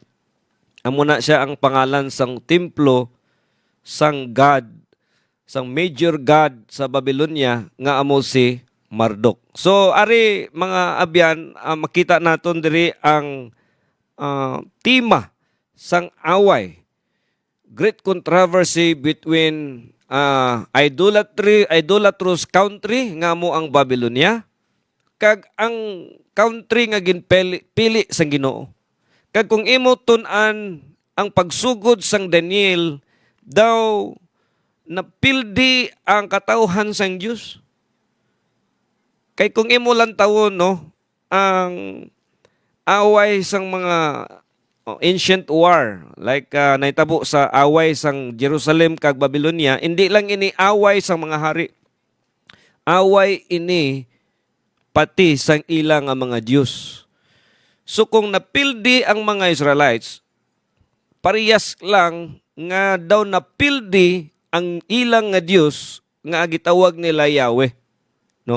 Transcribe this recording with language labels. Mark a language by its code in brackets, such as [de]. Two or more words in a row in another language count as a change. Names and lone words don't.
[hil] Amo na siya ang pangalan sang templo sang God, sang [en] major God [hil] sa Babylonia nga amo si Marduk. So ari mga abyan, makita naton diri ang tema sang away, [en] great controversy between idolatrous country [hil] nga mo ang Babylonia, kag ang country nga ginpili sang Ginoo. Kag kung imo tun-an ang pagsugod sang Daniel, daw napildi ang katawhan sang Dios. Kay kung imo lang tawon, no, ang away sang mga [en] ancient war, [hil] like naitabo sa away sang Jerusalem kag Babylonia, hindi lang ini away sang mga hari. Away ini pati sang ilang nga mga Dios. So kung napildi ang mga Israelites, parehas lang nga daw napildi ang ilang nga Dios nga gitawag nila Yahweh, no?